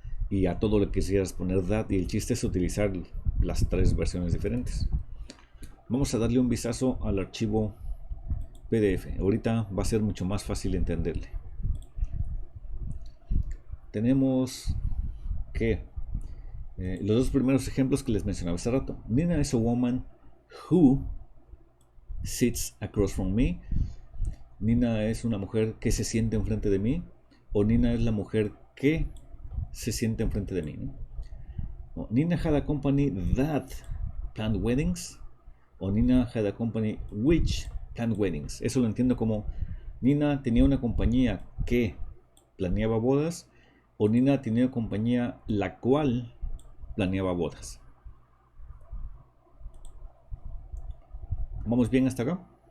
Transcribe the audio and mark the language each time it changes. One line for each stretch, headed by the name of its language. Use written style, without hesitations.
Spanish: Y a todo lo que quisieras poner that, y el chiste es utilizar las tres versiones diferentes. Vamos a darle un vistazo al archivo PDF. Ahorita va a ser mucho más fácil entenderle. Tenemos que los dos primeros ejemplos que les mencionaba hace rato.
English: Nina is a woman who sits across from me.
Spanish: Nina es una mujer que se siente enfrente de mí, o Nina es la mujer que se siente enfrente de mí, ¿no?
English: O Nina had a company that planned weddings, o Nina had a company which planned weddings.
Spanish: Eso lo entiendo como Nina tenía una compañía que planeaba bodas, o Nina tenía una compañía la cual planeaba bodas. ¿Vamos bien hasta acá?